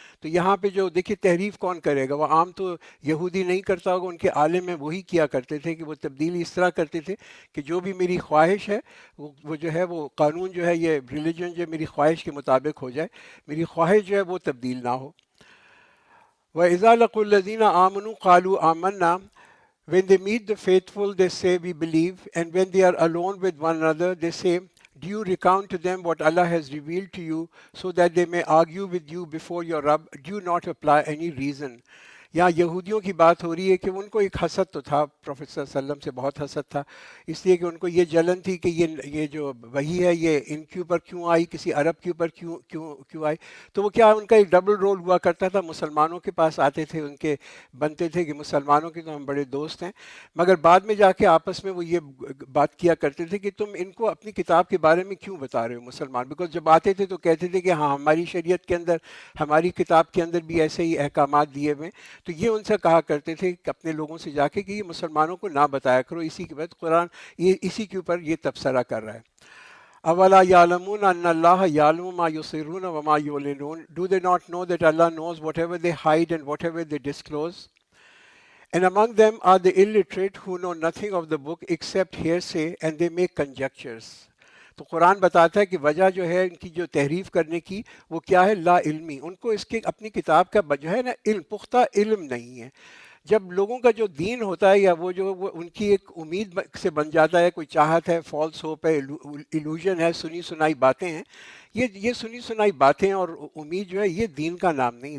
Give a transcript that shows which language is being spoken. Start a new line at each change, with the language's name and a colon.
Urdu: تو یہاں پہ جو دیکھیے تحریف کون کرے گا؟ وہ عام تو یہودی نہیں کرتا ہوگا، ان کے عالم میں وہی کیا کرتے تھے کہ وہ تبدیلی اس طرح کرتے تھے کہ جو بھی میری خواہش ہے وہ جو ہے وہ قانون جو ہے یہ ریلیجن جو میری خواہش کے مطابق ہو جائے، میری خواہش جو ہے وہ تبدیل نہ ہو.
Arabic: وَإِذَا لَقُوا الَّذِينَ آمَنُوا قَالُوا آمَنَّا.
English: When they meet the faithful, they say, we believe. And when they are alone with one another, they say, do you recount to them what Allah has revealed to you so that they may argue with you before your Rabb? Do you not apply any reason?
Urdu: یہاں یہودیوں کی بات ہو رہی ہے کہ ان کو ایک حسد تو تھا، پروفیٹ صلی اللہ علیہ وسلم سے بہت حسد تھا، اس لیے کہ ان کو یہ جلن تھی کہ یہ جو وحی ہے یہ ان کے اوپر کیوں آئی، کسی عرب کے اوپر کیوں آئی. تو وہ کیا ان کا ایک ڈبل رول ہوا کرتا تھا، مسلمانوں کے پاس آتے تھے، ان کے بنتے تھے کہ مسلمانوں کے تو ہم بڑے دوست ہیں، مگر بعد میں جا کے آپس میں وہ یہ بات کیا کرتے تھے کہ تم ان کو اپنی کتاب کے بارے میں کیوں بتا رہے ہو مسلمان. بیکاز جب آتے تھے تو کہتے تھے کہ ہاں ہماری شریعت کے اندر، ہماری کتاب کے اندر بھی ایسے ہی احکامات دیے ہوئے. تو یہ ان سے کہا کرتے تھے کہ اپنے لوگوں سے جا کے کہ یہ مسلمانوں کو نہ بتایا کرو. اسی کے بعد قرآن اسی کے اوپر یہ تبصرہ کر رہا ہے.
Arabic: اولا یعلمون ان اللہ یعلم ما یسرون وما یعلنون.
English: Do they not know that Allah knows whatever they hide and whatever they disclose? And among them are the illiterate who know nothing of the book except hearsay, and they make conjectures.
Urdu: تو قرآن بتاتا ہے کہ وجہ جو ہے ان کی جو تحریف کرنے کی وہ کیا ہے؟ لا علمی. ان کو اس کے اپنی کتاب کا جو ہے نا علم، پختہ علم نہیں ہے. جب لوگوں کا جو دین ہوتا ہے یا وہ ان کی ایک امید سے بن جاتا ہے، کوئی چاہت ہے، فالس ہوپ ہے، ایلوژن ہے، سنی سنائی باتیں ہیں، یہ سنی سنائی باتیں اور امید جو ہے یہ دین کا نام نہیں.